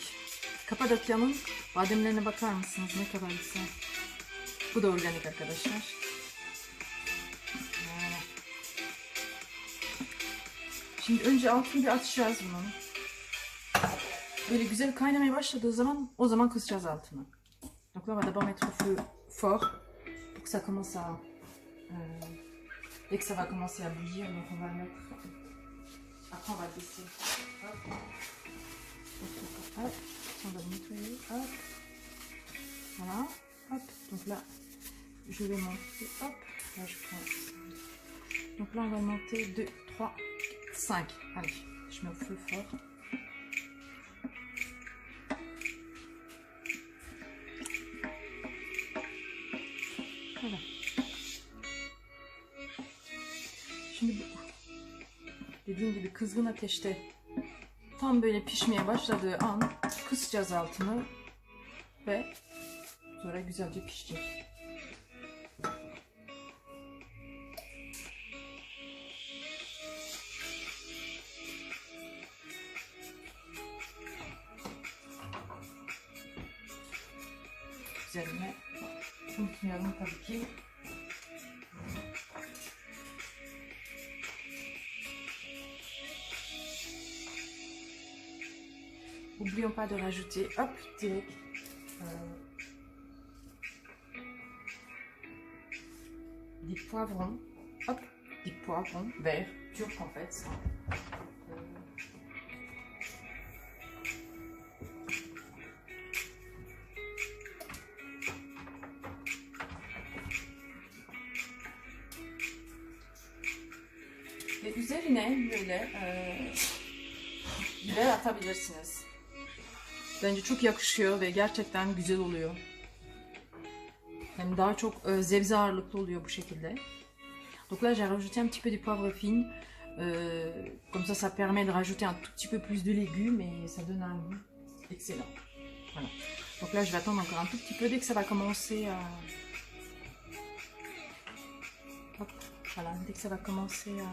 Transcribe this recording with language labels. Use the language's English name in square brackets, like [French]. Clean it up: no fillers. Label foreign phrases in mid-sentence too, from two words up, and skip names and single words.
[Turkish] Kapadokya'nın bademlerine bakar mısınız? Ne kadar güzel. Bu da organik arkadaşlar. Şimdi önce altını bir açacağız bunun. Böyle güzel kaynamaya başladığı zaman o zaman kısacağız altını. [French] Donc là on va d'abord mettre au feu fort pour que ça commence à dès que ça va commencer à bouillir, donc on va le mettre. Après on va le baisser. Hop. Hop. On va le nettoyer. Hop. Voilà. Hop. Donc là je vais monter. Hop. Là je prends. Donc là on va monter 2, 3, 5. Allez, je mets au feu fort. Voilà. [Turkish] Şimdi dediğim gibi kızgın ateşte tam böyle pişmeye başladığı an kısacağız altını ve sonra güzelce pişecek. Üzerine unutmayalım tabii ki. [French] N'oublions pas de rajouter, hop, direct, des poivrons, hop, des poivrons verts, turcs en fait. [Turkish] Ve üzerine böyle biber atabilirsiniz. Bence çok yakışıyor ve gerçekten güzel oluyor. Yani daha çok sebze ağırlıklı oluyor bu şekilde. [French] Donc là j'ai rajouté un petit peu de poivre fine. Comme ça permet de rajouter un tout petit peu plus de légumes et ça donne un goût excellent. Voilà. Donc là je vais attendre encore un tout petit peu dès que ça va commencer à... Hop, voilà, dès que ça va commencer à...